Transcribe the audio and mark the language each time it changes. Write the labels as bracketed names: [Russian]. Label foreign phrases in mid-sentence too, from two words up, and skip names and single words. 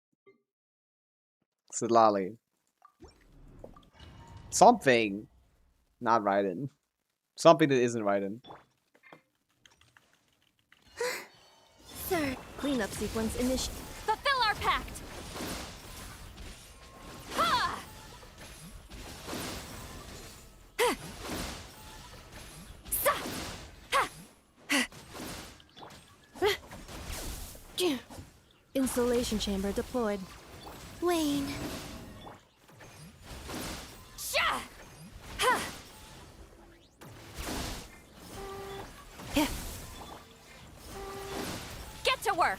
[English] Sidlali. Something. Not Raiden. Something that isn't Raiden. Sir, cleanup sequence initiated. Fulfill our pact! Ha! Sa! Ha! Installation chamber deployed. Wayne. Sha! Ha! Get to work!